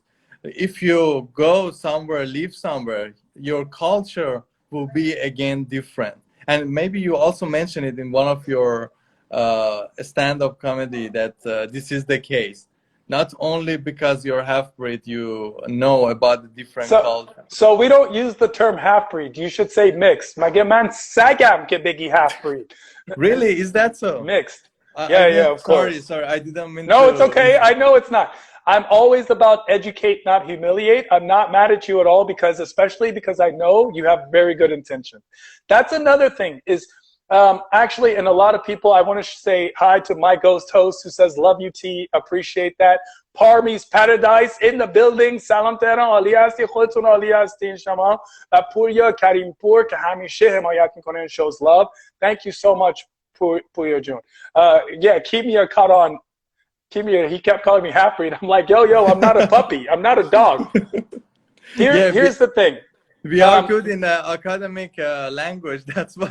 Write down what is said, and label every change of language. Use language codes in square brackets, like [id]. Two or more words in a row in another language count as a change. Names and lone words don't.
[en] If you go somewhere, live somewhere, your culture will be again different. And maybe you also mentioned it in one of your stand-up comedy that this is the case. Not only because you're half-breed, you know about the different culture. So we don't use the term half-breed. You should say mixed. [fa] مگه من سگم که بگی half-breed. [en] Really? Is that so? Mixed. Yeah, of course. Sorry, I didn't mean No, to. it's okay. I know it's not. I'm always about educate, not humiliate. I'm not mad at you at all especially because I know you have very good intention. That's another thing is actually, and a lot of people, I want to say hi to my ghost host who says, love you, T. Appreciate that. Parmi's Paradise in the building. [fa] سلام تهران. عالی هستی. خودتون عالی هستین شما. Purya Karimpur که همیشه حمایت میکنه [en] and shows love. Thank you so much, Purya June. Yeah, keep me a cut on. He kept calling me half-breed. I'm like, yo, I'm not a puppy. I'm not a dog. Here's the thing. We are good in academic language. That's why.